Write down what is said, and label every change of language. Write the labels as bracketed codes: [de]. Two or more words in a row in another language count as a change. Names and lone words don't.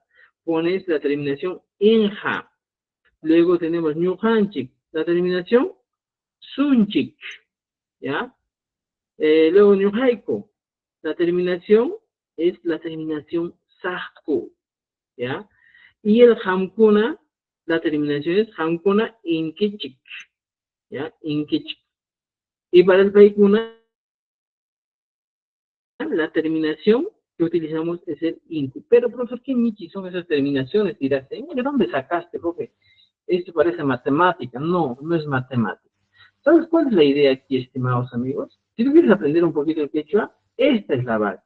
[es] Pones la terminación inha. Luego tenemos ñuhanchik, la terminación sunchik, ¿ya? Luego ñuhaiko, la terminación es la terminación sahku, ¿ya? Y el hamkuna, la terminación es [qu] hamkuna inkichik, [es] ¿ya? Inkichik. Y para el paikuna, la terminación que utilizamos es el inku. Pero, profesor, ¿qué michi son esas terminaciones? Dirás, ¿de dónde sacaste, profe? Esto parece matemática. No, no es matemática. ¿Sabes cuál es la idea aquí, estimados amigos? Si tú quieres aprender un poquito el quechua, esta es la base.